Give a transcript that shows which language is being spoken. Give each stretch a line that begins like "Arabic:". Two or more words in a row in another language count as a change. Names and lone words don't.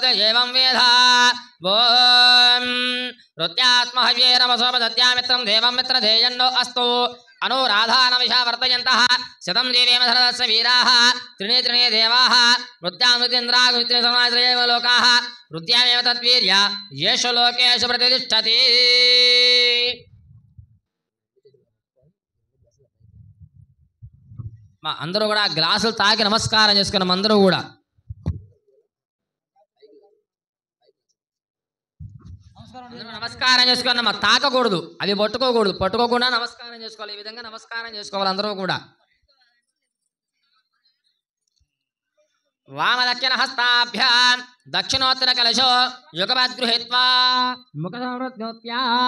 Sanskrit: एवं वेद ॐ रुद्यात्महव्ये नमसोमदत्यामित्रं देवं मित्रधेयन्नो अस्तु अनुराधानमिषा वर्तयन्तः शतं जीवेम धरदस्य वीराः त्रिणे त्रिणे देवाः रुद्यामृतेन्द्रागुमित्रेसमाश्रयेव लोकाः रुद्यामेव तद्वीर्य येषु लोकेषु प्रतिष्ठति
Telugu: మా అందరూ కూడా గ్లాసులు తాకి నమస్కారం చేసుకున్నాం అందరూ కూడా నమస్కారం చేసుకున్నాం తాకకూడదు అవి పట్టుకోకూడదు పట్టుకోకుండా నమస్కారం చేసుకోవాలి ఈ విధంగా నమస్కారం చేసుకోవాలి అందరూ కూడా
Sanskrit: వామదక్షిణ హస్తాభ్యాం దక్షిణోత్తర కలశో యుగపద్గృహీత్వా ముఖసంవృత్యా